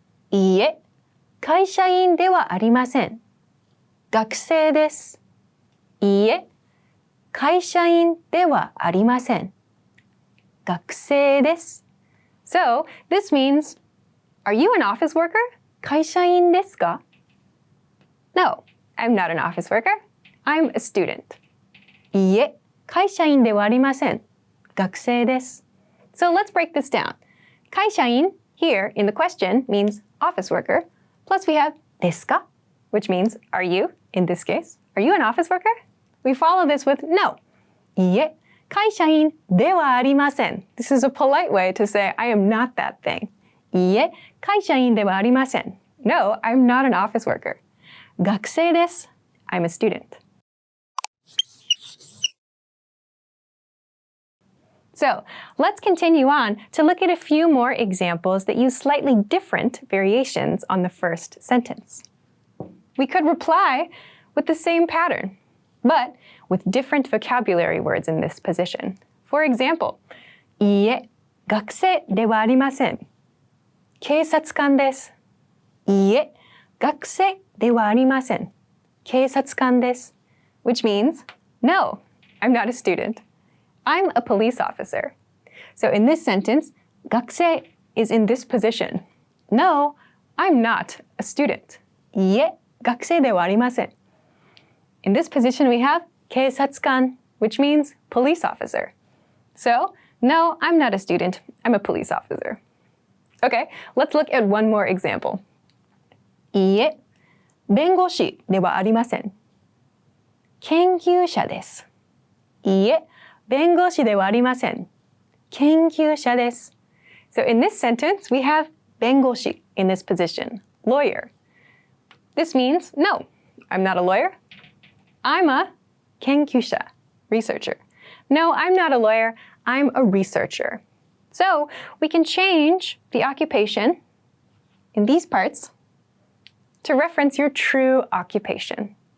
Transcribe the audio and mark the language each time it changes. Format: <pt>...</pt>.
<ja>いいえ、会社員ではありません。学生です。いいえ、会社員ではありません。学生です。</ja> <en>So, this means, are you an office worker?</en> <ja>会社員ですか?</ja> <en>No, I'm not an office worker. I'm a student.</en> <ja>いいえ、会社員ではありません。学生です。</ja> <en>So let's break this down. 会社員 here in the question means office worker. Plus we have ですか? Which means are you in this case? Are you an office worker? We follow this with no.</en> <ja>いいえ、会社員ではありません.</ja> <en>This is a polite way to say I am not that thing.</en> <ja>いいえ、会社員ではありません.</ja> <en>No, I'm not an office worker.</en> <ja>学生です.</ja> <en>I'm a student. So let's continue on to look at a few more examples that use slightly different variations on the first sentence. We could reply with the same pattern, but with different vocabulary words in this position. For example,</en> <ja>いいえ、学生ではありません。警察官です。いいえ、学生ではありません。警察官です。</ja> <en>Which means, no, I'm not a student. I'm a police officer. So in this sentence, 学生 is in this position. No, I'm not a student.</en> <ja>いいえ、学生ではありません.</ja> <en>In this position, we have 警察官, which means police officer. So, no, I'm not a student. I'm a police officer. Okay, let's look at one more example.</en> <ja>いいえ、弁護士ではありません。研究者です。いいえ、弁護士ではありません。研究者です。</ja> <en>So in this sentence, we have 弁護士 in this position, lawyer. This means, no, I'm not a lawyer. I'm a 研究者, researcher. No, I'm not a lawyer. I'm a researcher. So we can change the occupation in these parts to reference your true occupation.</en>